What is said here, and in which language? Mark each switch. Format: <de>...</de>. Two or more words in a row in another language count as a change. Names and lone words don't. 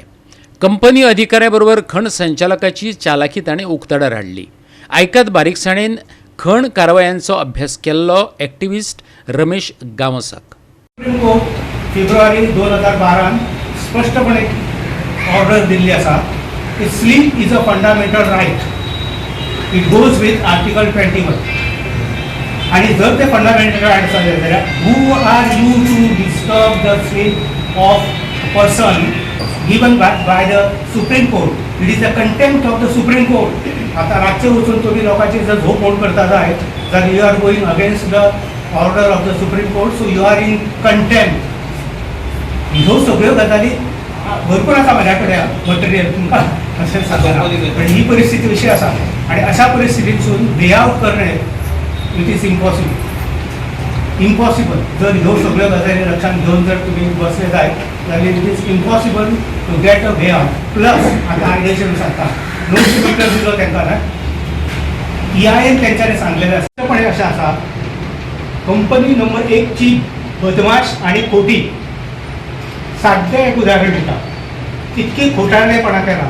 <kok>कंपनी अधिकाऱ्याबरोबर खण संचालकाची चालाकी ताणें उक्ताडार हाडली. आयकात बारीकसाणेन खण कारवायांचो अभ्यास केल्लो एक्टिव्हिस्ट रमेश गावसाक. सुप्रीम कोर्ट फेब्रुवारी 2012 स्पष्टपणे ऑर्डर दिल्ली आसा की</kok> <en>sleep is a fundamental right. It goes with Article 21.</en> <kok>आणि जर ते फंडामेंटल रायट आसा जाल्यार</kok> <en>who are you to disturb the sleep of person given by the Supreme Court. It is the contempt of the Supreme Court.</en> <kok>आता रातचे वचून तुम्ही लोकांची जर झोप मोड करता जाय जाल्यार</kok> <en>you are going against the order of the Supreme Court. So you are in contempt.</en> <kok>ह्यो सगळ्यो गजाली भरपूर आसा म्हाज्या कडेन मटेरियल तुमकां अशें सांगता. पण ही परिस्थिती अशी आसा आणि अशा परिस्थितीतून</kok> <en>way out</en> <kok>करणे</kok> <en>it is impossible.</en> <kok>जर ह्यो सगळ्यो गजाली लक्षात घेऊन जर तुम्ही बसले जाय जाल्यार</kok> <en>it is impossible to get a way out.</en> <kok>प्लस आता आयडेशन सांगता 900 मीटर दिलो तांकां ना. EIN तेंच्यांनी सांगलेलें स्पश्टपणे अशें आसा कंपनी नंबर 1 ची बदमाश आणि खोटी. साद्दें एक उदाहरण दिता. इतकी खोटारडेपणा केला.</kok>